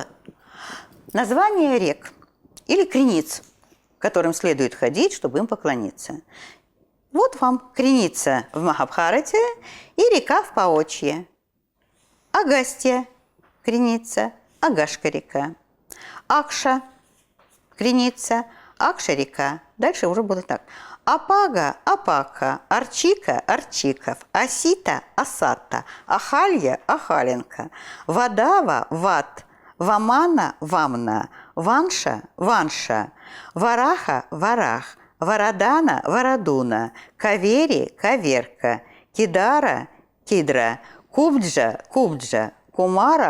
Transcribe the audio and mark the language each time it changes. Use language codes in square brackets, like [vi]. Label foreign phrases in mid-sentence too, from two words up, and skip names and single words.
[ru] Название рек или крениц, к которым следует ходить, чтобы им поклониться. Вот вам креница в Махабхарате и река в Паочье. Агастья креница, Агашка река. Акша креница, Акша река. Дальше уже будет так. Апага, Апака, Арчика, Арчиков, Асита, Асата, Ахалья, Ахаленко, Вадава, Ват, Вамана, Вамна, Ванша, Ванша, Вараха, Варах, Варадана, Варадуна, Кавери, Каверка, Кидара, Кидра, Кубджа, Кубджа, Кумара,